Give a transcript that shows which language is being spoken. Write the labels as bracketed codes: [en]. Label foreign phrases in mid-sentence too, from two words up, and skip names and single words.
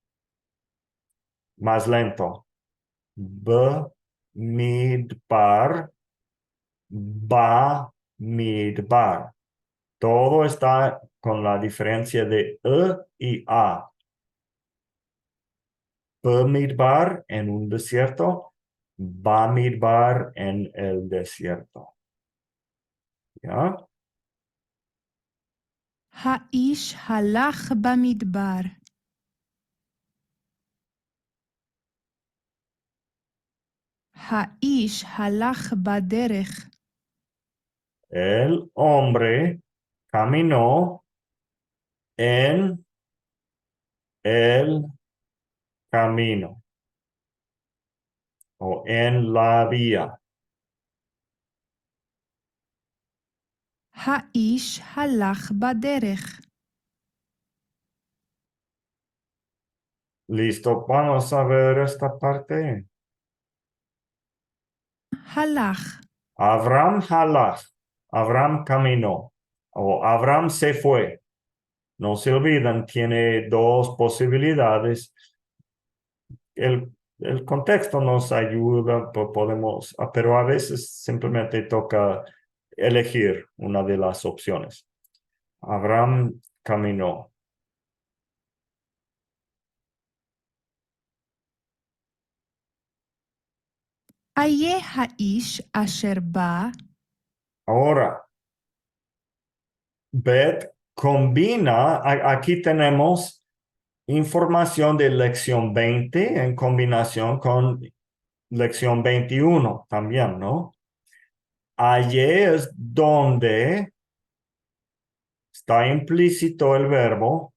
[es] Más lento. [he] במדבר, במדבר. [es] Todo está con la diferencia de y a. Bamidbar en un desierto, bamidbar en el desierto. ¿Ya? [he] האיש הלך במדבר. האיש הלך בדרך. [es] El hombre caminó en el camino o en la vía. [he] האיש הלך בדרך. [es] Listo, vamos a ver esta parte. [he] הלך. אברהם הלך. [es] Abraham caminó o Abraham se fue. No se olviden, tiene dos posibilidades. El contexto nos ayuda, podemos, pero a veces simplemente toca elegir una de las opciones. Abraham caminó. [he] איה האיש אשר בא. [es] Ahora, Bet combina, aquí tenemos información de lección 20 en combinación con lección 21 también, ¿no? Allí es donde está implícito el verbo.